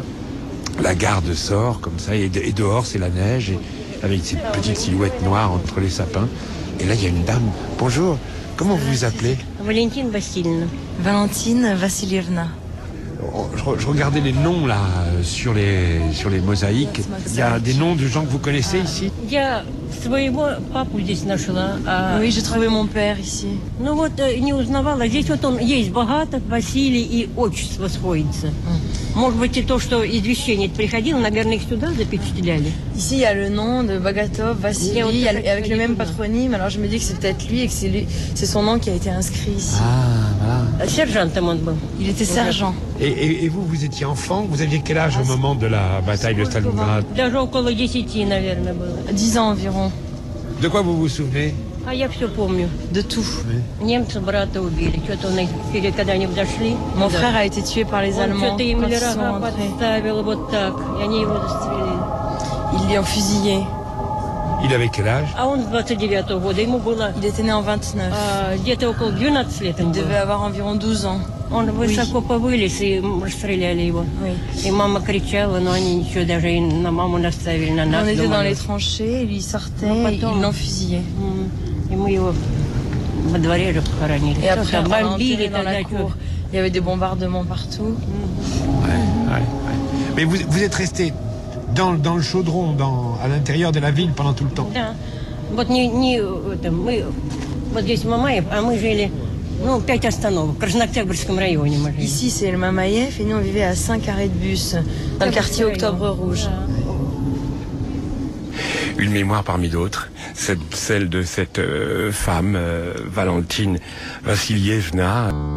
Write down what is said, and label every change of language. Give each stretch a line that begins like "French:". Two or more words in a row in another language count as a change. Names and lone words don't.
French: La garde sort comme ça et dehors c'est la neige et avec ces petites silhouettes noires entre les sapins. Et là il y a une dame. Bonjour, comment vous vous appelez? Valentine Vassilievna. Valentine Vassilievna. Je regardais les noms là sur les mosaïques. Il y a des noms de gens que vous connaissez ici?
Russian: Своего папу здесь нашла.
French: Oui, j'ai trouvé mon père ici.
Russian: Ну вот не узнавала. Здесь вот он есть богато, Василий, и отчество сходится. Может быть, и то, что извещение приходило, наверное, их сюда запечатляли.
French: Ici, il y a le nom de Bagatov, Vassili, avec le même patronyme. Alors je me dis que c'est peut-être lui et que c'est son nom qui a été inscrit ici. Ah, voilà.
Russian: Сержантом он был.
French: Il était sergent. Et vous étiez enfant? Vous aviez quel âge au moment de la bataille de Stalingrad?
Russian: Даже около 10, наверное, было.
French: 10 ans environ. De quoi vous vous souvenez?
Russian: А я все помню.
French: De tout.
Russian: Немцы брата убили. Что-то он их, когда они подошли.
French: Mon frère a été tué par les Allemands
Russian: Он что-то им
French: quand ils sont
Russian: рога
French: entrés.
Russian: подставил вот так. И они его застрелили.
French: Ils l'ont fusillé. Il avait quel âge?
Russian: А он с 29-го года. Ему было
French: Il était né en 29.
Russian: где-то около 12 лет.
French: Il devait avoir environ 12 ans.
Russian: Он высоко повылез и расстреляли его. И мама кричала, но они ничего даже и на маму наставили, на нас.
French: On était dans les tranchées, lui sortait, ils l'ont fusillé.
Russian: И мы его во дворе же похоронили.
French: Et après, on l'a
Russian: бомбили
French: enterré dans la
Russian: тогда.
French: cour. Il y avait des bombardements partout. Ouais. Mais vous êtes resté dans le chaudron, à l'intérieur de la ville pendant tout le temps?
Russian: Да. Вот мы вот здесь Мамаев, а мы жили 5 остановок. В Краснооктябрьском районе мы жили.
French: Ici, c'est le Mamaïev et nous, on vivait à 5 arrêts de bus, dans le quartier Octobre Rouge. Une mémoire parmi d'autres, celle de cette femme, Valentine Vassilievna.